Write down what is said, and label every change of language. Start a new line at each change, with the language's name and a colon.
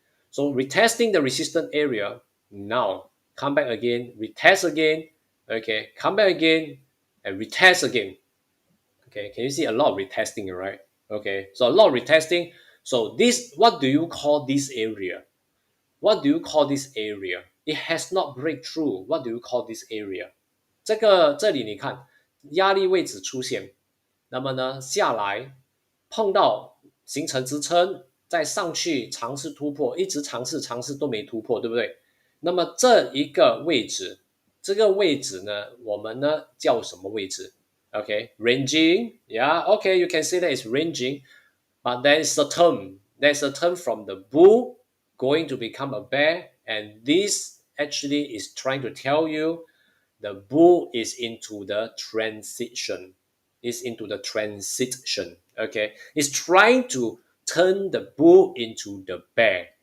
English: So retesting the resistance area, now come back again, retest again, okay, come back again, and retest again. Okay, can you see a lot of retesting, right? Okay, so a lot of retesting. So this, what do you call this area? What do you call this area? It has not break through. What do you call this area?
Chinese: 这里你看压力位置出现，那么呢下来碰到形成支撑，再上去尝试突破，一直尝试都没突破，对不对？那么这一个位置，这个位置呢，我们呢叫什么位置？
English: Okay, ranging. Yeah, okay, you can say that it's ranging, but there's a term. There's a term from the bull going to become a bear, and this actually is trying to tell you the bull is into the transition. Is into the transition. Okay, it's trying to turn the bull into the bear.